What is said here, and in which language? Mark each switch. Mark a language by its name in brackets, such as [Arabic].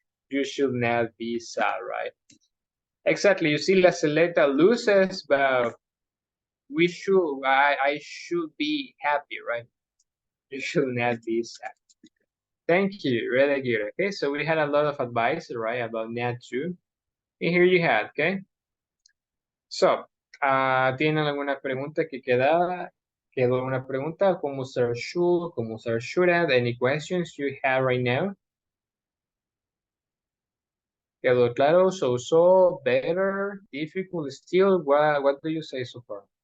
[English] You should not be sad, right? Exactly. You see, la selecta loses, but I should be happy, right? You should not be sad. Thank you. Really good. Okay, so we had a lot of advice, right, about NAT 2. And here you have, okay? [Spanish] So, ¿tienen alguna pregunta que quedaba? ¿Quedó una pregunta? ¿Cómo usar should? ¿Cómo usar shouldn't? [English] Any questions you have right now? [Spanish] ¿Quedó claro? [English] So, better, difficult, still? What do you say so far?